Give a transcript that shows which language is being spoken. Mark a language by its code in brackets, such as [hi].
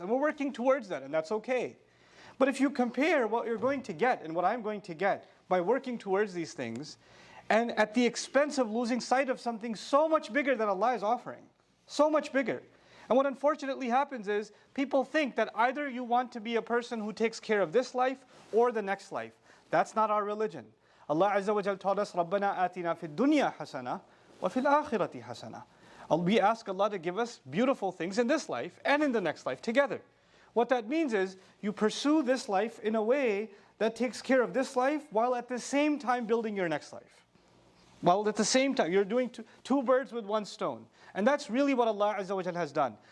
[en] And we're working towards that, and that's okay. But if you compare what you're going to get and what I'm going to get by working towards these things, and at the expense of losing sight of something so much bigger than Allah is offering, so much bigger. And what unfortunately happens is people think that either you want to be a person who takes care of this life or the next life. That's not our religion. Allah Azza wa Jal taught us, [ar] رَبَّنَا آتِنَا فِي الدُّنْيَا حَسَنَةً وَفِي الْآخِرَةِ حَسَنَةً. [en] We ask Allah to give us beautiful things in this life and in the next life together. What that means is you pursue this life in a way that takes care of this life while at the same time building your next life. While at the same time, you're doing two birds with one stone. And that's really what Allah Azza wa Jal has done.